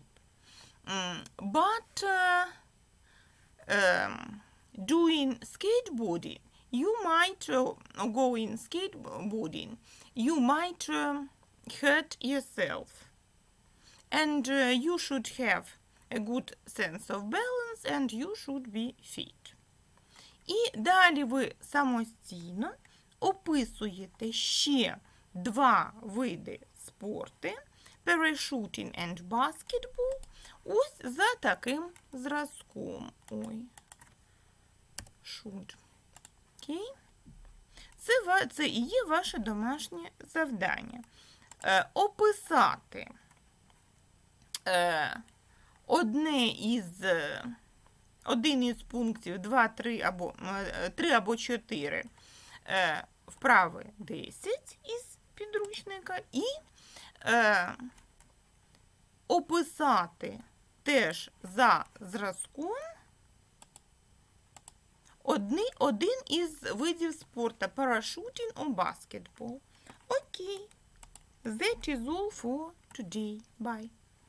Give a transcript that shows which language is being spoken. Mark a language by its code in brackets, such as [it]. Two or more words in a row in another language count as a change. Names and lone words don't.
[en] But doing skateboarding, you might you might hurt yourself, and you should have a good sense of balance and you should be fit. [uk] І далі ви самостійно описуєте ще два види спорту, [en] parachutting and basketball, [uk] ось за таким зразком. Окей. Це і є ваше домашнє завдання. Описати один із пунктів 2, 3 або 3 або 4 вправи 10 із підручника і описати теж за зразком один із видів спорту – [en] parachuting or basketball. [uk] Окей. [en] That is all for today. Bye.